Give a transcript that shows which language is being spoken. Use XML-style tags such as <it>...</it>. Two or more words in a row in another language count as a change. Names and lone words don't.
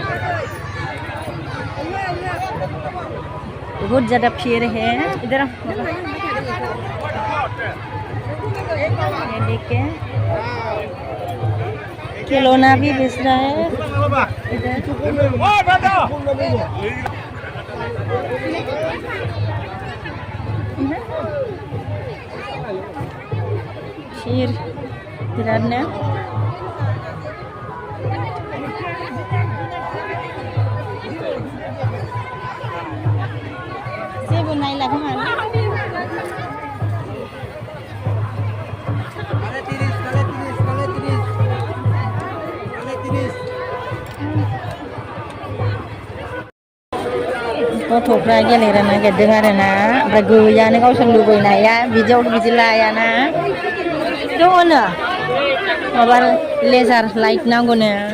<hi>बहुत ज़्यादा भीड़ है इधर ये देखिए खिलौना भी बेच रहा है इधर</hi> <brx>भीड़ बिरादनो जेबो नायला खोमा गथ'फ्रा गेलेनो नागिरदों आरोना ओमफ्राय गैयानो गावसोर लुबैनाया बिदियाव बिदि लायाना दङनो माबा</brx> <en>laser light</en> <brx>नांगौनो</brx>